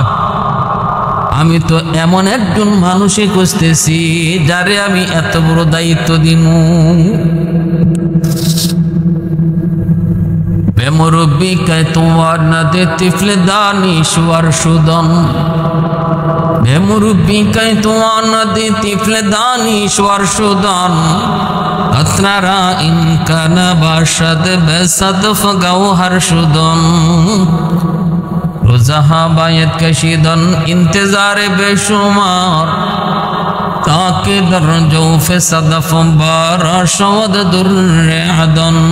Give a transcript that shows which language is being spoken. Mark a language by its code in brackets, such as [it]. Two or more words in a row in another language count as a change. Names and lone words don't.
[bn] আমি তো এমন একজন মানুষই খুঁজতেছি যারে আমি এত বড় দায়িত্ব দিমু। [fa] بی‌مربی که تومار نه ده طفلِ دانشور شدن, بی‌مربی که تومار نه ده طفلِ دانشور شدن, اتنارا اینکه نباشد بی‌صدف گوهر شدن, روزها باید کشیدن انتظار بی‌شمار، تا که در جوف صدف باره شود دُرِّ عدن,